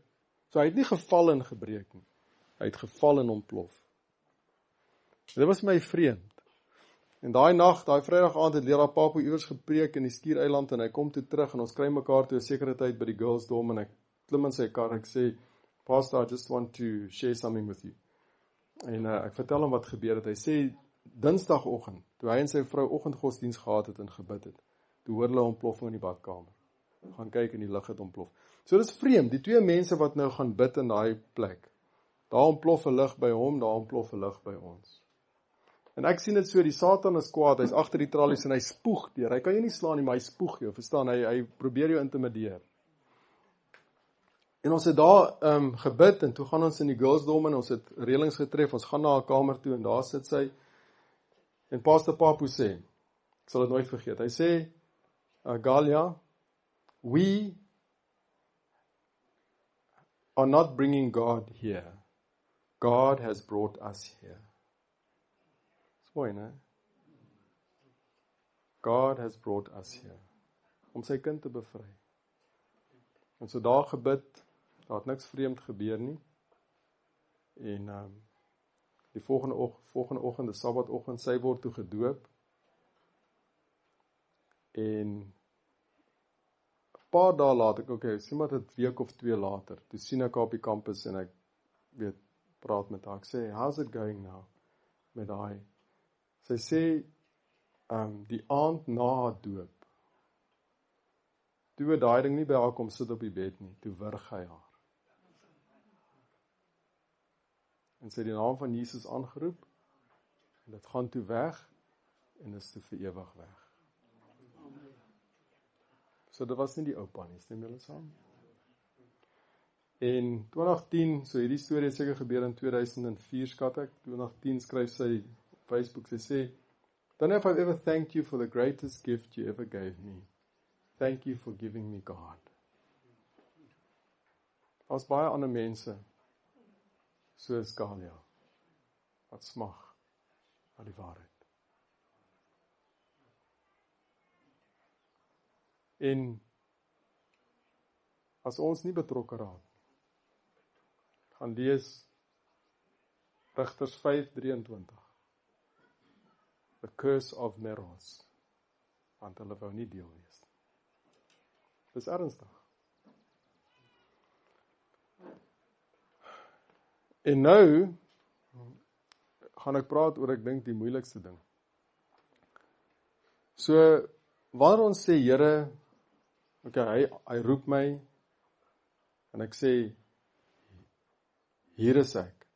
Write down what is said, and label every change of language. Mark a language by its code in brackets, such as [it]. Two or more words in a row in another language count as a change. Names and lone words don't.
[af] So hy het nie geval en gebreek nie. Hy het geval en ontplof. Dit was my vreemd. En daai nag, daai Vrydag aand het leraar Papo iewers gepreek in die Skiereiland en hy kom toe terug en ons kry mekaar toe 'n sekere tyd by die [en] girls dorm [af] en ek klim in sy kar en ek sê, [en] Pastor, I just want to share something with you. [af] En ek vertel hom wat gebeur het. Hy sê, Dinsdagoggend, toe hy en sy vrou oggendgodsdiens gehad het en gebid het, toe hoor hulle ontploffing in die badkamer. Gaan kyk en die lig het ontplof. So dis vreemd, die twee mense wat nou gaan bid in daai plek. Daar ontplof 'n lig by hom, daar ontplof 'n lig by ons. En ek sien dit so, die Satan is kwaad, hy's agter die tralies en hy spoeg deur. Hy kan jou nie slaan nie, maar hy spoeg jou, verstaan? Hy probeer jou intimideer. En ons het daar gebid en toe gaan ons in die [en] girls dorm [af] en ons het reëlings getref, ons gaan na haar kamer toe en daar sit sy. En Pastor Papo sê, ek sal dit nooit vergeet, hy sê, [en] Galia, we are not bringing God here. God has brought us here. [af] Dis mooi, né? [en] God has brought us here. [af] Om sy kind te bevry. En so daar gebid, daar het niks vreemd gebeur nie. En die volgende oggend, die Sabbadoggend, sy word toe gedoop. En 'n paar dae later, sê maar 'n week of 2 later, toe sien ek haar op die kampus en ek praat met haar. Ek sê, [en] how's it going now? [af] Met daai. Sy sê, die aand na haar doop, toe daai ding nie by haar kom sit op die bed nie, toe wurg hy haar. En sy het die naam van Jesus aangeroep, en dit gaan toe weg, en is toe vir ewig weg. So dit was nie die oupa nie, stem julle saam? En 2010, so hierdie storie het seker gebeur in 2004, skat ek, 2010 skryf sy op Facebook, sy sê, [en] don't know if I've ever thanked you for the greatest gift you ever gave me. Thank you for giving me God. [af] Daar's baie ander mense, soos Galia, wat smag na die waarheid. En as ons nie betrokke raak, gaan lees Rigters 5:23. [en] The curse of Meroz, [af] want hulle wou nie deel wees. Dis ernstig. En nou gaan ek praat oor, ek dink, die moeilikste ding. So, wanneer ons sê, Here, hy roep my, en ek sê, hier is ek.